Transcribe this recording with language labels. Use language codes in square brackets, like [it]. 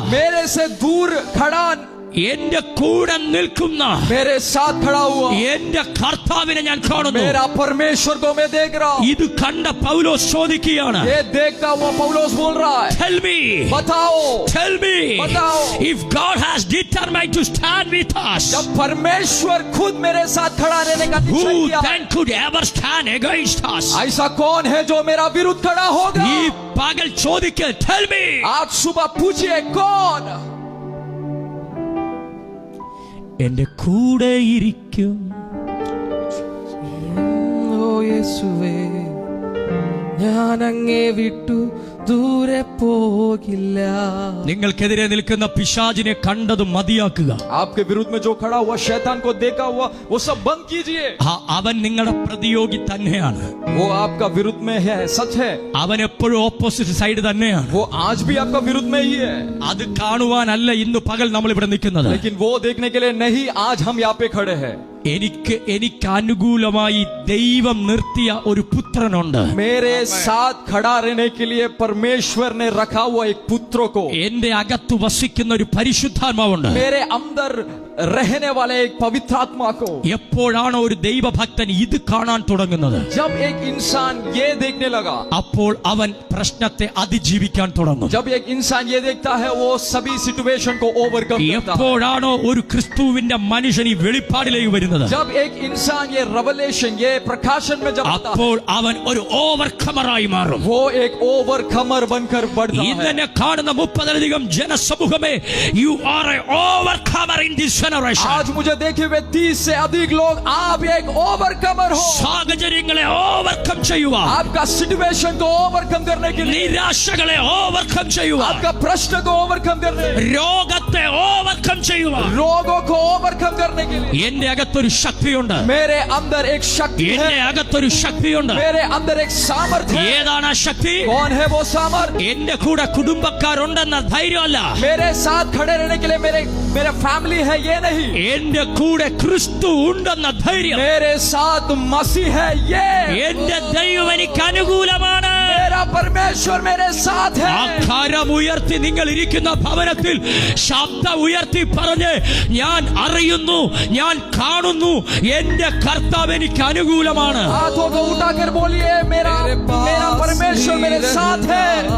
[hi] मेरे से दूर खड़ा, [ml] എന്റെ കൂടെ നിൽക്കുന്ന [hi] मेरे साथ खड़ा हुआ [ml] എന്റെ കർത്താവിനെ ഞാൻ കാണുന്നു. [hi] मेरा परमेश्वर को मैं देख रहा हूं. [ml] ഇത് കണ്ട പൗലോസ് ചോദിക്കുകയാണ്, [hi] ये देखता हुआ पौलुस बोल रहा है, [en] tell me, [hi] बताओ, [en] tell me, [hi] बताओ, [en] if God has determined to stand with us, [hi] जब परमेश्वर खुद मेरे साथ खड़ा रहने का निश्चय [en] who [hi] किया, [en] then could ever stand against us? [hi] ऐसा कौन है जो मेरा विरुद्ध खड़ा होगा? [ml] ഈ പകൽ ചോദിക്കുക, [en] tell me. [hi] आज सुबह पूछिए कौन [ml] എന്റെ കൂടെ ഇരിക്കും. ഓ യേശുവേ, ഞാൻ അങ്ങേ വിട്ടു ദൂരെ പോകില്ല. നിങ്ങൾക്കെതിരെ നിൽക്കുന്ന പിശാചിനെ കണ്ടത് മതിയാക്കുക. [hi] आपके विरुद्ध में जो खड़ा हुआ शैतान को देखा हुआ वो सब बंद कीजिए. [ml] അവൻ നിങ്ങളുടെ പ്രതിയോഗി തന്നെയാണ്. [hi] वो आपका विरुद्ध में है, सच है. [ml] അവൻ എപ്പോഴും ഓപ്പോസിറ്റ് സൈഡ് തന്നെയാണ്. [hi] वो आज भी आपका विरुद्ध में ही है. [ml] അത് കാണുവാനല്ല ഇന്ന് പകൽ നമ്മൾ ഇവിടെ നിൽക്കുന്നത്. [hi] लेकिन वो देखने के लिए नहीं आज हम यहाँ पे खड़े हैं. [ml] എനിക്ക് അനുകൂലമായി ദൈവം നിർത്തിയ ഒരു പുത്രനുണ്ട്. [hi] मेरे साथ खड़ा रहने के लिए परमेश्वर ने रखा हुआ एक पुत्र को. [ml] എന്റെ അകത്ത് വസിക്കുന്ന ഒരു പരിശുദ്ധാത്മാവുണ്ട്. [hi] मेरे अंदर रहने वाले एक पवित्र आत्मा को. [ml] എപ്പോഴാണോ ഒരു ദൈവഭക്തൻ ഇത് കാണാൻ തുടങ്ങുന്നത്, [hi] जब एक इंसान ये देखने लगा, [ml] അപ്പോൾ അവൻ പ്രശ്നത്തെ അതിജീവിക്കാൻ തുടങ്ങും. [hi] जब एक इंसान ये देखता है वो सभी सिचुएशन को ओवरकम करता है. [ml] എപ്പോഴാണോ ഒരു ക്രിസ്തുവിന്റെ മനുഷ്യൻ ഈ വെളിപ്പാടിലേക്ക് വരുന്നത്, [hi] जब एक इंसान ये रेवलेशन ये प्रकाशन में जब आता है, [ml] അപ്പോൾ അവൻ ഒരു ഓവർകമറായി മാറും. [hi] वो एक ओवरकमर बनकर बढ़ता है. [ml] ഇന്നെ കാണുന്ന 30-ലധികം ജനസമൂഹമേ, [en] you are a overcomer in this generation. [hi] आज मुझे देखे हुए 30 से अधिक लोग, आप एक ओवरकमर हो. [ml] സാഹചര്യങ്ങളെ ഓവർകം ചെയ്യുക, [hi] आपका सिचुएशन को ओवरकम करने के लिए, [ml] നിരാശകളെ ഓവർകം ചെയ്യുക, [hi] आपका प्रश्न को ओवरकम करने, [ml] രോഗത്തെ ഓവർകം ചെയ്യുക. [hi] रोगों को ओवरकम करने के लिए [ml] എന്റെ അകത്തൊരു ശക്തിയുണ്ട്. [hi] मेरे अंदर एक शक्ति [ml] എന്റെ [hi] है. [ml] അകത്തൊരു ശക്തിയുണ്ട്. [hi] मेरे अंदर एक सामर्थ्य है. [ml] ഏതാണ് ആ ശക്തി? [hi] कौन है वो सामर्थ्य? [ml] എന്റെ കൂടെ കുടുംബക്കാരുണ്ടെന്ന ധൈര്യമല്ല, [hi] मेरे साथ खड़े रहने के लिए मेरे फैमिली है ये नहीं. [ml] എന്റെ കൂടെ ക്രിസ്തു ഉണ്ടെന്ന ധൈര്യം. [hi] मेरे साथ मसीह है ये. [ml] എന്റെ ദൈവം എനിക്ക് അനുകൂലമാണ്. [hi] मेरा परमेश्वर मेरे साथ है. [ml] ആ കരം ഉയർത്തി നിങ്ങൾ ഇരിക്കുന്ന ഭവനത്തിൽ ശബ്ദം ഉയർത്തി പറഞ്ഞ്, ഞാൻ അറിയുന്നു, ഞാൻ കാണുന്നു, എന്റെ കർത്താവ് എനിക്ക് അനുകൂലമാണ്. [hi] हाथों को उठाकर बोलिए, मेरा परमेश्वर मेरे साथ है.